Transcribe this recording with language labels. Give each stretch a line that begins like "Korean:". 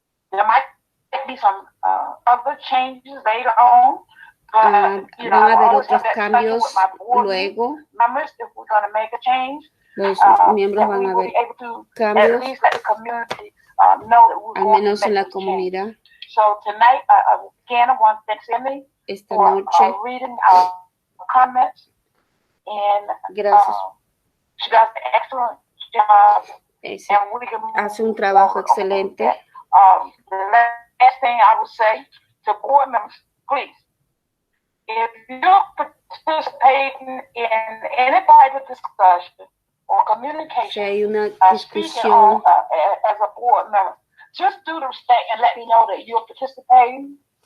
English: There might be some other changes later on.
Spanish: Van a haber otros cambios luego.
English: Members, if we're going to make a change,
Spanish: los miembros van a ver cambios, al menos en la comunidad.
English: So tonight, again, I want to thank Cindy
Spanish: esta noche.
English: Reading our comments, and
Spanish: gracias.
English: She does an excellent job.
Spanish: Hace un trabajo excelente.
English: The last thing I would say to board members, please, if you're participating in any type of discussion or communication,
Spanish: si hay una discusión,
English: as a board member, just do the respect and let me know that you're participating.